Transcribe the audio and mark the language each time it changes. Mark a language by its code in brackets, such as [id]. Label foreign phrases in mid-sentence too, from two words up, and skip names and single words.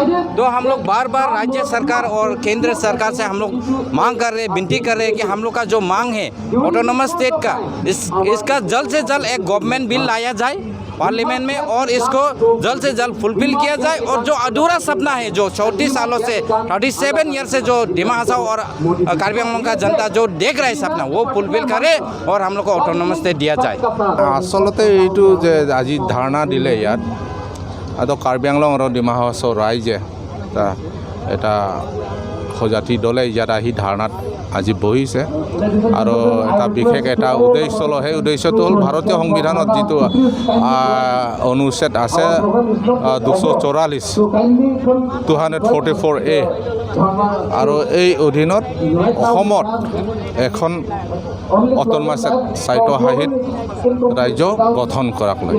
[hi] तो हम लोग बार बार राज्य सरकार और केंद्र सरकार से हम लोग मांग कर रहे हैं, विनती कर रहे हैं कि हम लोग का जो मांग है ऑटोनोमस स्टेट का इसका जल्द से जल्द एक गवर्नमेंट बिल लाया जाए पार्लियामेंट में और इसको जल्द से जल्द फुलफिल किया जाए और जो अधूरा सपना है जो 34 सालों से 37 ईयर से जो डिमा हासाओ और कार्बी आंगलों का जनता जो देख रहा है सपना वो फुलफिल करे और हम लोग को ऑटोनोमस स्टेट दिया जाए। [as] आसलते এইটো যে আজি ধাৰণা দিলে ইয়াত আৰু কাৰ্বি আংলং আৰু ডিমা হাছাও ৰাইজে এটা সজাতি দলে ইয়াত আহি ধাৰণাত আজি বহিছে আৰু এটা বিশেষ এটা উদ্দেশ্য লয়। সেই উদ্দেশ্যটো হ'ল ভাৰতীয় সংবিধানত যিটো অনুচ্ছেদ আছে 244A আৰু এই অধীনত অসমত এখন অট'নমাছ স্বায়ত্তশাসিত ৰাজ্য গঠন কৰাক লৈ